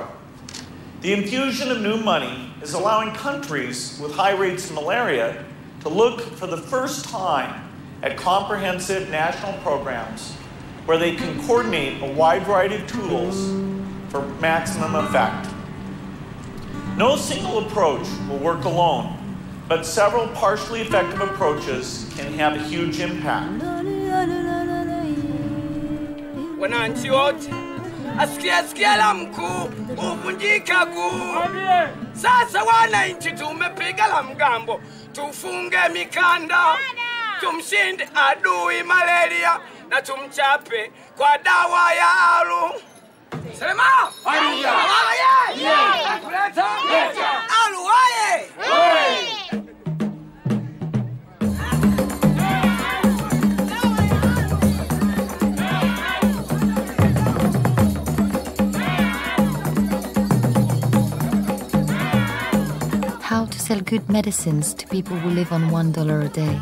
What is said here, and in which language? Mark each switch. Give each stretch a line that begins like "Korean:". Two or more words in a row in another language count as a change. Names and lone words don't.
English: The infusion of new money is allowing countries with high rates of malaria to look for the first time at comprehensive national programs where they can coordinate a wide variety of tools for maximum effect. No single approach will work alone, but several partially effective approaches can have a huge impact.
Swahili: Asikia mkuu uvunjika guu. Sasa wananchi tumepiga mgambo, tufunge mikanda, tumshinde adui malaria na tumchape kwa dawa ya alu. Selema! Alu waye! Alu waye!
English: How to sell good medicines to people who live on $1 a day.